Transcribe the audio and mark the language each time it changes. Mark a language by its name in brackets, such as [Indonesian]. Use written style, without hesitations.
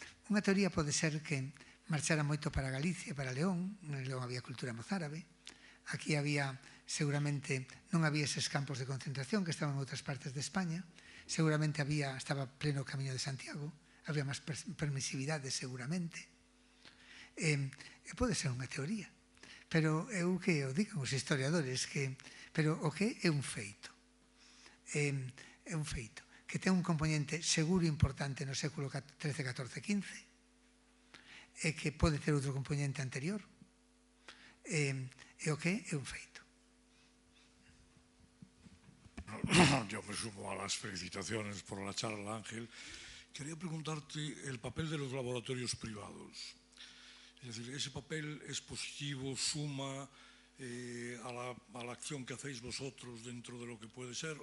[Galician] Unha teoría pode ser que marchara moito para Galicia, para León. En León había cultura mozárabe. Aquí había, seguramente, non había eses campos de concentración que estaban en outras partes de España. Seguramente estaba pleno o Camiño de Santiago. Había máis permisividade, seguramente. Pode ser unha teoría. Pero eu que o digan os historiadores, pero o que é un feito. É un feito que ten un componente seguro importante no século XIII, XIV, XV, e que pode ter outro componente anterior, e o que é un feito. [Spanish] Yo me sumo a las felicitaciones por la charla, Ángel. Quería preguntarte el papel de los laboratorios privados. Es decir, ¿ese papel es positivo, suma a la acción que hacéis vosotros dentro de lo que puede ser?